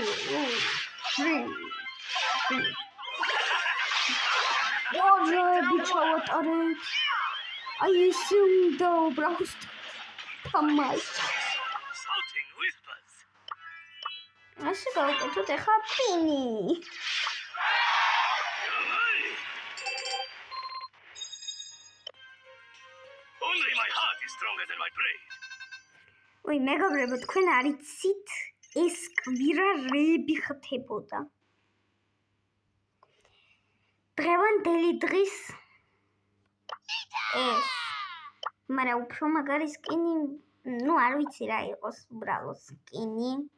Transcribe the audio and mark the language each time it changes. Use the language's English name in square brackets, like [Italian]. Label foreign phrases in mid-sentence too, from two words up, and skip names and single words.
[Georgian] ჩავატარეთ. აი ესე უნდა Brawl თამაში. ასე გავუკეთოთ ახლა პინი. [English] Only my heart is stronger than my brain. [Georgian] ой, მეგობრებო, თქვენ არ იცით ეს კვირა რეები ხდებოდა. დღევანდელი დღის ეს. მაგრამ უფრო მაგარი სკინი, ნუ არ ვიცი რა იყოს უბრალოდ სკინი.